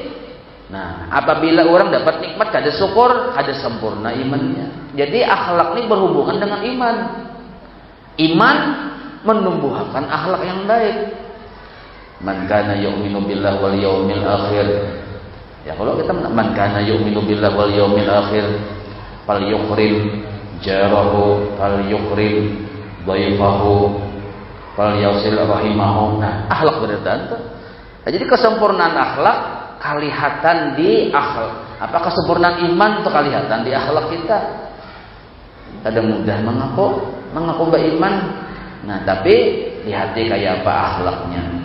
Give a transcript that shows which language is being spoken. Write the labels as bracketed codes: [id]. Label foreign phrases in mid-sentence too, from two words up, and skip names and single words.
[id] Nah, apabila orang dapat nikmat kada syukur, kada sempurna imannya. Jadi akhlak ini berhubungan dengan iman. Iman menumbuhkan akhlak yang baik. [ar] من كان يؤمن بالله واليوم الآخر. [id] Ya kalau kita [ar] من كان يؤمن بالله واليوم الآخر فليكرم جاره فليكرم ضيفه فليصل رحمه. [id] Nah, akhlak berdasarkan tuh. Nah, jadi kesempurnaan akhlak kelihatan di akhlak. Apa kesempurnaan iman itu kelihatan di akhlak kita. Ada mudah mengaku beriman. Nah, tapi di hati kayak apa akhlaknya.